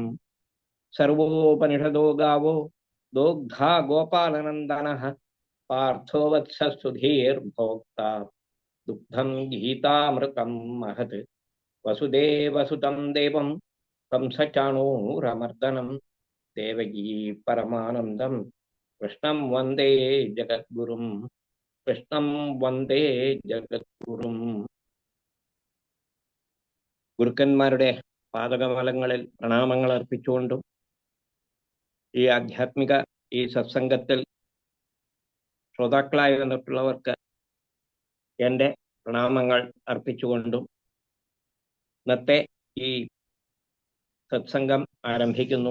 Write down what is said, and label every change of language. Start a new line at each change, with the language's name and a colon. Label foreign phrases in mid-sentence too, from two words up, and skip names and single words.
Sanskrit: सर्वोपनिषदो गावो दोग्धा गोपालनन्दनः पार्थो वत्सः सुधीर्भोक्ता दुग्धं गीतामृतं महत्। वसुदेवसुतं देवं कंसचाणूरमर्दनं देवकी परमानन्दं कृष्णं वन्दे जगद्गुरुं। कृष्णं वन्दे ജഗദ്ഗുരും.
Malayalam: ഗുരുക്കന്മാരുടെ പാദകമലങ്ങളിൽ പ്രണാമങ്ങൾ അർപ്പിച്ചുകൊണ്ടും ഈ ആധ്യാത്മിക ഈ സത്സംഗത്തിൽ ശ്രോതാക്കളായി വന്നിട്ടുള്ളവർക്ക് എൻ്റെ പ്രണാമങ്ങൾ അർപ്പിച്ചുകൊണ്ടും ഇന്നത്തെ ഈ സത്സംഗം ആരംഭിക്കുന്നു.